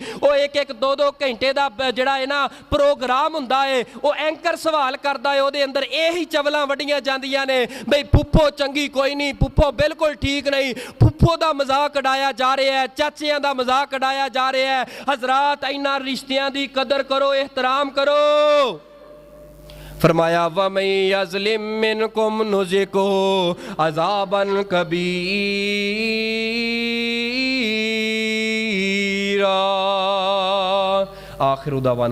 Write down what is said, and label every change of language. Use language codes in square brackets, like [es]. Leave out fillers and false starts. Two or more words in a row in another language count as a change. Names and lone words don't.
[pa] ਉਹ ਇੱਕ 2 ਘੰਟੇ ਦਾ ਜਿਹੜਾ ਹੈ ਨਾ ਪ੍ਰੋਗਰਾਮ ਹੁੰਦਾ ਹੈ, ਉਹ ਐਂਕਰ ਸਵਾਲ ਕਰਦਾ ਹੈ, ਉਹਦੇ ਅੰਦਰ ਇਹੀ ਚਵਲਾਂ ਵੱਡੀਆਂ ਜਾਂਦੀਆਂ ਨੇ ਬਈ ਫੁੱਫੋ ਚੰਗੀ ਕੋਈ ਨਹੀਂ, ਫੁੱਫੋ ਬਿਲਕੁਲ ਠੀਕ ਨਹੀਂ, ਫੁੱਫੋ ਦਾ ਮਜ਼ਾਕ ਉਡਾਇਆ ਜਾ ਰਿਹਾ ਹੈ, ਚਾਚਿਆਂ ਦਾ ਮਜ਼ਾਕ ਉਡਾਇਆ ਜਾ ਰਿਹਾ ਹੈ। ਹਜ਼ਰਾਤ ਇਹਨਾਂ ਰਿਸ਼ਤਿਆਂ ਦੀ ਕਦਰ ਕਰੋ, ਇਹਤਰਾਮ ਕਰੋ। [ar] फरमाया ومن يظلم منكم نذقه عذابا كبيرا. آخر دعوانا.